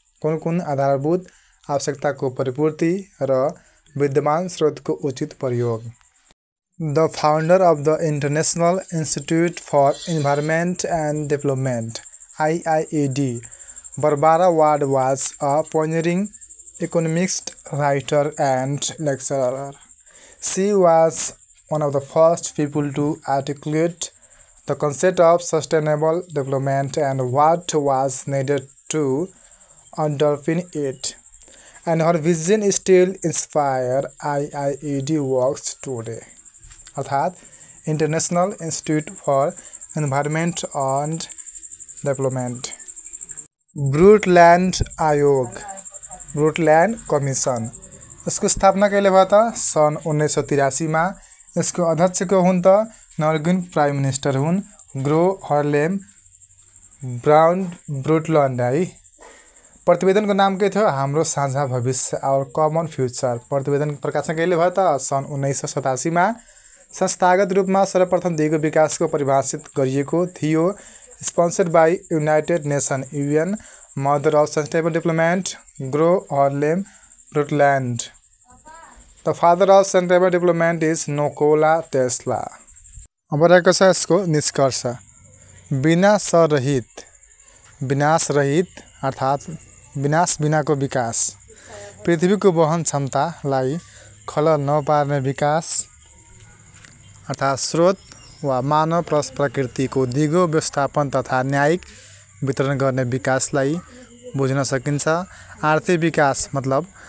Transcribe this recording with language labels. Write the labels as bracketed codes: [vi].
[ne] कुन आधारभूत आवश्यकताको परिपूर्ति र विद्यमान स्रोतको उचित प्रयोग। [en] The founder of the international institute for environment and development IIED, Barbara Ward was a pioneering economist, writer and lecturer. She was one of the first people to articulate the concept of sustainable development and what was needed to underpin it. And her vision still inspires IIED works today. अर्थात international institute for environment and development. [ne] ब्रुटल्यान्ड आयोग, ब्रुटल्यान्ड commission, यसको स्थापना कहिले भयो त? सन् 1983 मा। यसको अध्यक्ष को हुन् त? [en] Norwegian prime minister [ne] हुन् ग्रो हर्लेम ब्रुटल्यान्ड है। प्रतिवेदनको नाम के थियो? हाम्रो साझा भविष्य, [en] Our common future. [ne] प्रतिवेदन प्रकाशन कहिले भयो त? सन् 1987 मा। संस्थागत रूपमा सर्वप्रथम दिगो विकासको परिभाषित गरिएको थियो। [en] Sponsored by United Nations UN, Mother of Sustainable Development, Gro Harlem Brundtland. The father of sustainable development is Nikola Tesla. [ne] अब रहेको छ यसको निष्कर्ष। विनाशरहित, विनाशरहित अर्थात् विनाश बिनाको विकास, पृथ्वीको वहन क्षमतालाई खलल नपार्ने विकास अर्थात् स्रोत वा मानव प्लस प्रकृतिको दिगो व्यवस्थापन तथा न्यायिक वितरण गर्ने विकासलाई बुझ्न सकिन्छ। आर्थिक विकास मतलब